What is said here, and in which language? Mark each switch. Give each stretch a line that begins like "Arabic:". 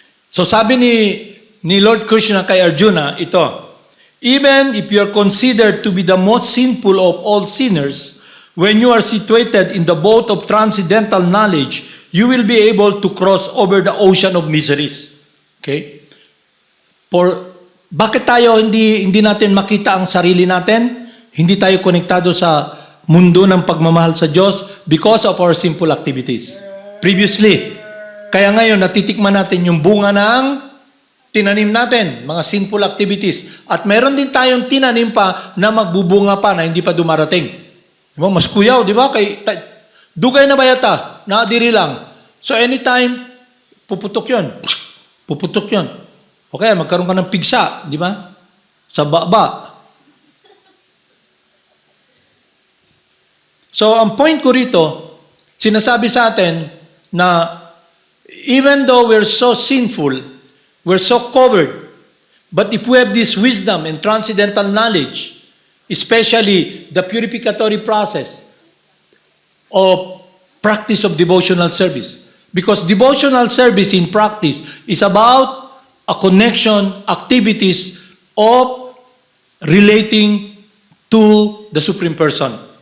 English: So sabi ni Lord Krishna kay Arjuna, ito, even if you are considered to be the most sinful of all sinners, when you are situated in the boat of transcendental knowledge, you will be able to cross over the ocean of miseries. Okay?
Filipino: Bakit tayo hindi natin makita ang sarili natin? Hindi tayo konektado sa mundo ng pagmamahal sa Diyos because of our sinful activities. Previously, kaya ngayon natitikman natin yung bunga ng tinanim natin, mga sinful activities. At meron din tayong tinanim pa na magbubunga pa na hindi pa dumarating. Diba? Mas kuyaw, di ba? Dugay na bayata, naadiri lang. So anytime, puputok yun. Puputok yun. Okay, magkaroon ka ng pigsa, di ba? Sa baba.
English: So, ang point ko rito, sinasabi sa atin na even though we're so sinful, we're so covered, but if we have this wisdom and transcendental knowledge, especially the purificatory process of practice of devotional service, because devotional service in practice is about a connection, activities of relating to the Supreme Person.